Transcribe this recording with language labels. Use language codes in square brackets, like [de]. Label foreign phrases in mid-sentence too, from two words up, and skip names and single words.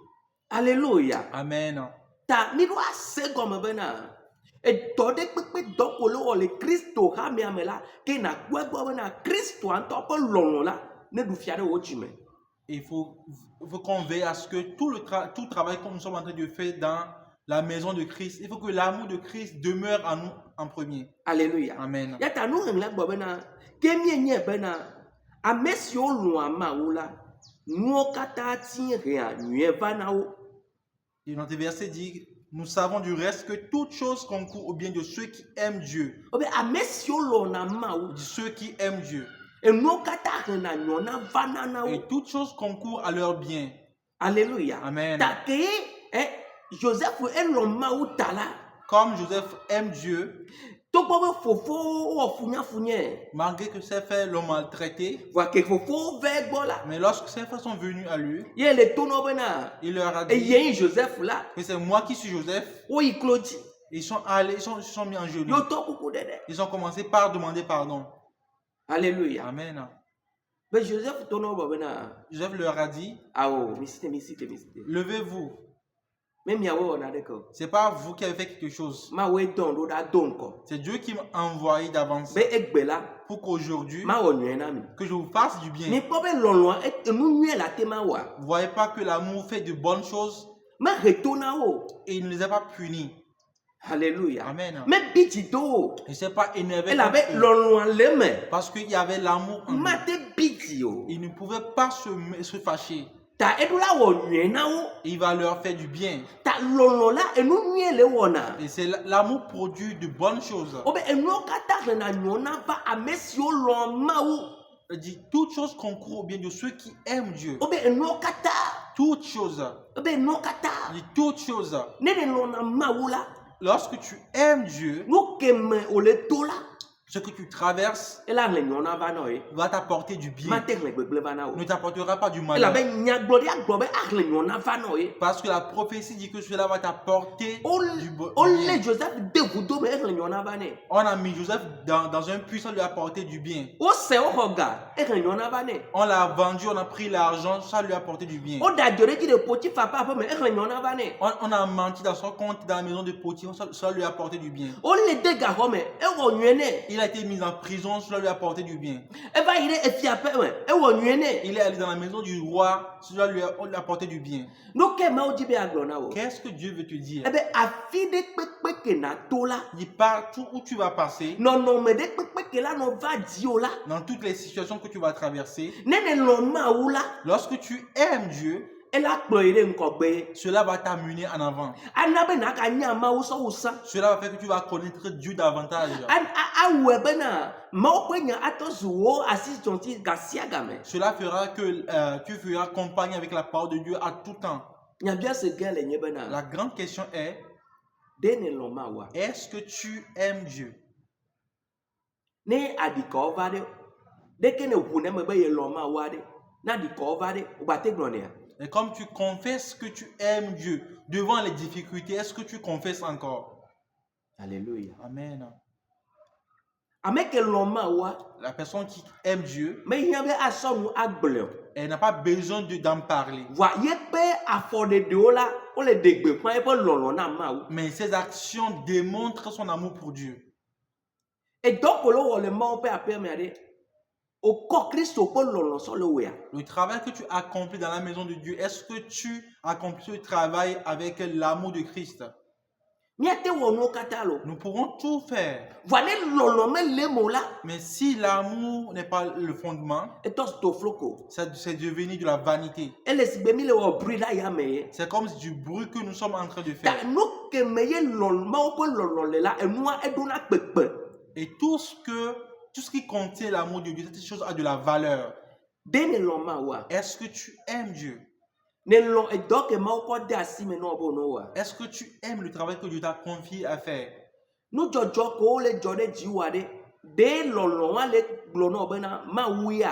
[fr] Alléluia. Amen. [ee] Ta mi ɖo ase gɔme bena edɔ ɖe kpekpe dɔ ko le wɔ le Kristo xamea me la ke nakpɔ egbɔ bena Kristo ŋutɔ ƒe lɔlɔ la ne ɖu fia ɖe wò dzi me. [fr] Il faut qu'on veille à ce que tout travail que nous sommes en train de faire dans la maison de Christ, il faut que l'amour de Christ demeure en nous en premier. Alléluia. Amen. [ee] Yata nu ŋlẽ gbɔ bena ke mienye bena ame siwo lɔ̃a Mawu la nuwo katã ti hea nyuie va na wo. [fr] Et notre verset dit, nous savons du reste que toute chose concourt au bien de ceux qui aiment Dieu. [ee] Obe ame siwo lɔ̃na Mawu [fr] De ceux qui aiment Dieu. [ee] enuwo katã hena nyɔna va na wo. [fr] Et toute chose concourt à leur bien. Alléluia. Amen. [ee] Ta ke Joseph elɔ Mawu ta la [fr] Comme Joseph aime Dieu, [ee] togbɔ be fofowo wɔ funyafunyɛ [fr] malgré que ses frères l'ont maltraité, [ee] voa ke fofowo va egbɔ la [fr] mais lorsque ses frères sont venus à lui, [ee] ye le to nɔ bena [fr] il leur a dit [ee] eyenyi Joseph la [fr] que c'est moi qui suis Joseph. [ee] woyi klo dzi [fr] Ils sont allés, ils se sont mis en genoux. [ee] yo tɔ kuku ɖeɖe. [fr] Ils ont commencé par demander pardon. Alléluia. Amen. [ee] Be Joseph to nɔ bɔ bena [fr] Joseph leur a dit, [ee] awo misite. [fr] levez-vous. [ee] Me miawo wɔna ɖeke o. [fr] C'est pas vous qui avez fait quelque chose. [ee] Mawoe dɔn ɖo ɖa do ŋkɔ [fr] C'est Dieu qui m'a envoyé d'avance [ee] be egbe la [fr] pour qu'aujourd'hui, [ee] mawɔ nyuie na mi. [fr] que je vous fasse du bien. [ee] Mikpɔ be lɔlɔa enu nyuie la te ma wɔa [fr] Vous voyez pas que l'amour fait de bonnes choses [ee] mehe to na wo. [fr] et il ne les a pas punis. Alléluia. Amen. [ee] Me bi dzi do wo. [fr] Il ne s'est pas énervé [ee] Elabe [fr] contre eux. [ee] lɔlɔa le me [fr] Parce qu'il y avait l'amour en eux. [ee] mate bi dzi o. [fr] Il ne pouvait pas se fâcher. [ee] Ta eɖo la wɔ nyuie na wo. [fr] Il va leur faire du bien. [ee] Ta lɔlɔ la enu nyuie le wɔna. [fr] Et c'est l'amour produit de bonnes choses. [ee] Obe enuwo katã hena nyɔna va ame siwo lɔ̃ Mawu. [fr] Il dit toute chose concourt au bien de ceux qui aiment Dieu. [ee] Obe enuwo katã. [fr] Toute chose. [ee] Obe enuwo katã. [fr] Il dit toute chose. [ee] Ne le lɔ̃na Mawu la [fr] Lorsque tu aimes Dieu, [ee] nu ke me wòle to la [fr] Ce que tu traverses [ee] ela hlẽ nyɔna va na o ye [fr] va t'apporter du bien, [ee] mate hlẽ gbegblẽ va na o [fr] ne t'apportera pas du malheur. [ee] elabe nyagblɔɖia gblɔ be ahlẽ nyɔna va na o ye [fr] Parce que la prophétie dit que cela va t'apporter du bien. [ee] wolé Joseph de vudo me ehlẽ nyɔna va nɛ [fr] On a mis Joseph dans un puits, ça lui a apporté du bien. [ee] wose woxɔ ga ehlẽ nyɔna va nɛ [fr] On l'a vendu, on a pris l'argent, ça lui a apporté du bien. [ee] woda dzo ɖe dzi ɖe Potifa ƒe aƒe me ehlẽ nyɔna va nɛ [fr] On a menti dans son compte dans la maison de Potiphar, ça lui a apporté du bien. [ee] wolé de gaxɔ me ewɔ nyuie nɛ [fr] Il a été mis en prison, cela lui a apporté du bien. [ee] eva yi ɖe efiaƒe me ewɔ nyuie nɛ [fr] Il est allé dans la maison du roi, cela lui a apporté du bien. [ee] no ke mawo dzi be agblɔ na wo [fr] Qu'est-ce que Dieu veut te dire? [ee] ebe afi ɖe kpekpe ke nato la [fr] Il dit partout où tu vas passer, [ee] nɔnɔme ɖe kpekpe ke la nɔ va dziwo la [fr] dans toutes les situations que tu vas traverser, [ee] ne ne lɔ Mawu la [fr] lorsque tu aimes Dieu, [ee] ela kplɔ yi ɖe ŋgɔgbe ye [fr] cela va t'amener en avant. [ee] ana be naka nya Mawu sɔ wòsã [fr] Cela va faire que tu vas connaître Dieu davantage. [ee] awɔe bena Mawu ƒe nya atɔ zu wo asitɔnti ga sia game [fr] Cela fera que tu feras compagnie avec la parole de Dieu à tout temps. [ee] nyabia se ge le nye bena [fr] La grande question est, [ee] ɖe ne lɔ Mawua [fr] est-ce que tu aimes Dieu? [ee] ne adikawo va ɖe ɖeke ne ʋu ne me be ye lɔ Mawua ɖe ne adikawo va ɖe wogbate gblɔnea [fr] Et comme tu confesses que tu aimes Dieu devant les difficultés, est-ce que tu confesses encore? alléluia Amen. [ee] ame ke lɔ Mawua [fr] La personne qui aime Dieu, [ee] mehiã be asɔ nu agblẽ o [fr] elle n'a pas besoin d'en parler. [ee] voa ye ƒe afɔɖeɖewo la wole de gbeƒã eƒe lɔlɔ na Mawu [fr] Mais ses actions démontrent son amour pour Dieu. [ee] edɔ ko le wɔ le Mawu ƒe aƒea mea ɖe wòkɔ Kristo ƒe lɔlɔ sɔ le wòa [fr] Le travail que tu accomplis dans la maison de Dieu, est-ce que tu accomplis ce travail avec l'amour de Christ? [ee] míate wɔ nuwo katã lo [fr] Nous pourrons tout faire. [ee] voa ne lɔlɔ mele mo la [fr] Mais si l'amour n'est pas le fondement, [ee] etɔ to floko [fr] c'est devenu de la vanité. [ee] ele si gbe mi le wɔ bri ɖa yame ye [fr] C'est comme du bruit que nous sommes en train de [ee] ta [fr] faire. [ee] nu ke me ye Mawu ƒe lɔlɔ le la enua eɖona kpekpe [fr] Et tout ce qui contient l'amour de Dieu, cette chose a de la valeur. [ee] de ne lɔ Mawua [fr] Est-ce que tu aimes Dieu? [ee] ne lɔ edɔ ke Mawu kɔ de asi me na wɔ be wònɔ wɔa [fr] Est-ce que tu aimes le travail que Dieu t'a confié à faire? [ee] nudzɔdzɔ ko wole dzɔ ɖe dziwoa ɖe de lɔlɔ wa le gblɔ na wò bena Mawu ya